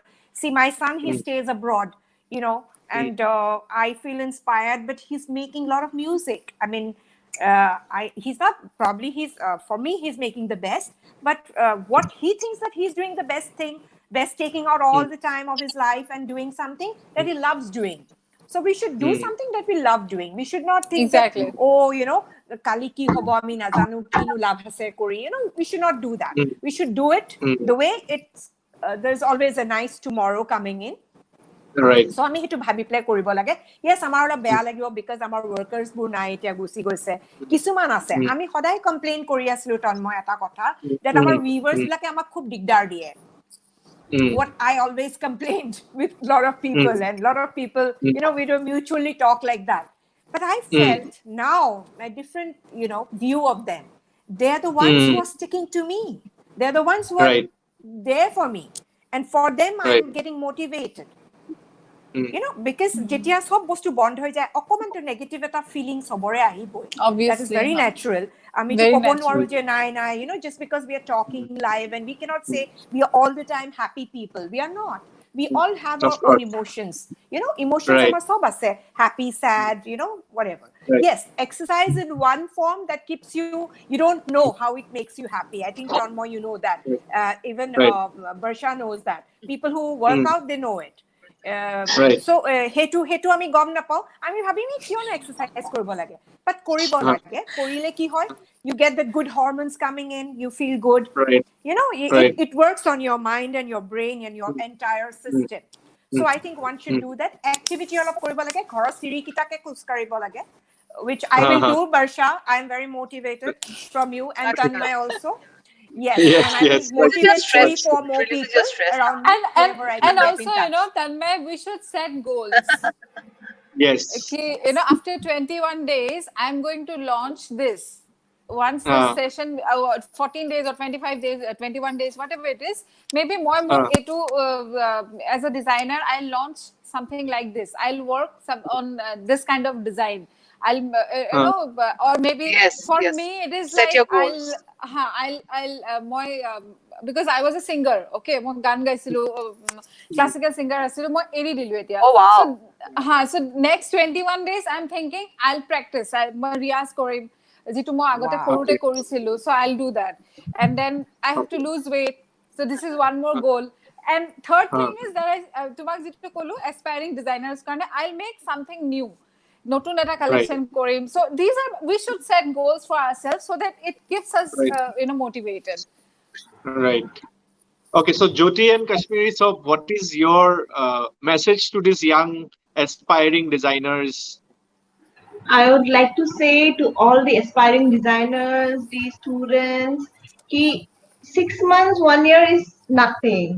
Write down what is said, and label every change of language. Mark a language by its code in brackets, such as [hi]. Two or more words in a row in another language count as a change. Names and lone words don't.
[en] See, my son, he stays abroad, and I feel inspired, but he's making a lot of music. I mean, he's not, probably for me, he's making the best, but what he thinks that he's doing the best taking out all the time of his life and doing something that he loves doing. So we should do something that we love doing. We should not think that, Exactly. [as] কালি কি হ'ব আমি নাজানো কিন্তু লাভ আছে কৰি. [en] We should not do that. We should do it the way it's. There's always a nice tomorrow coming in. Right. [as] So আমি সেইটো ভাবি প্লে কৰিব লাগে। ইয়েস, আমাৰ অলপ বেয়া লাগিব বিকজ আমাৰ ৱৰ্কাৰ্ছবোৰ নাই, এতিয়া গুচি গৈছে। কিছুমান আছে, আমি সদায় কমপ্লেইন কৰি আছিলো তন্ময় এটা কথা, যে আমাৰ ভিউৱাৰ্ছ বিলাকে আমাক খুব দিগদাৰ দিয়ে। [en] What I always complained with a lot of people, and a lot of people, we don't mutually talk like that. But I felt now a different, view of them. They're the ones who are sticking to me. They're the ones who are there for me. And for them, I'm getting motivated. [as] Because যেতিয়া সব বস্তু বন্ধ হৈ যায়, অকমানটো নেগেটিভ এটা ফিলিং সবৰে আহিবই। [en] That is very natural. [as] আমিতো ক'ব নোৱাৰো যে নাই, [en] just because we are talking live and we cannot say we are all the time happy people. We are not. We all have our own emotions. [as] Emotions আমাৰ সব আছে, [en] happy, sad, whatever. Yes, exercise in one form that keeps you don't know how it makes you happy. I think Tanmoy, you know that. Even Barsha knows that. People who work out, they know it. [as] So হেতু আমি গম নাপাও, আমি ভাবিম কিয় না এক্সাৰসাইজ কৰিব লাগে, বাট কৰিব লাগে। কৰিলে কি হয়, [en] you get the good hormones coming in, you feel good, it works on your mind and your brain and your entire system. So I think one should do that. [as] Activity অলপ কৰিব লাগে, ঘৰৰ চিৰি কিটাকে খোজ কাঢ়িব লাগে, [en] which I will do. Barsha, I am very motivated from you, and Tanmoy also. Yes, and I will motivate 3-4 more people around me. And also, Tanmay, we should set goals. Yes. Okay, after 21 days, I'm going to launch this. Once this session, 14 days or 25 days, 21 days, whatever it is, maybe more as a designer, I'll launch something like this. I'll work on this kind of design. I'll or maybe me it is Set like your goals. I'll because I was a singer, [as] okay, মই গান গাইছিলো, [en] classical singer [as] আছিলো, মই এৰি দিলো এতিয়া। [en] Oh wow. So next 21 days I'm thinking I'll practice, [as] মই ৰিয়াজ কৰিম যেটো মই আগতে কৰোতে কৰিছিলো, [en] so I'll do that. And then I have to lose weight, so this is one more goal. And third thing is that I [as] তোমাক যেটো কলো [en] aspiring designers কাৰণে I'll make something new, [as] নতুন এটা collection কৰিম. [en] So we should set goals for ourselves so that it keeps us motivated. Right. Okay, so Jyoti and Kashmiri, so what is your message to these young aspiring designers? I would like to say to all the aspiring designers, the students, ki 6 months, 1 year is nothing.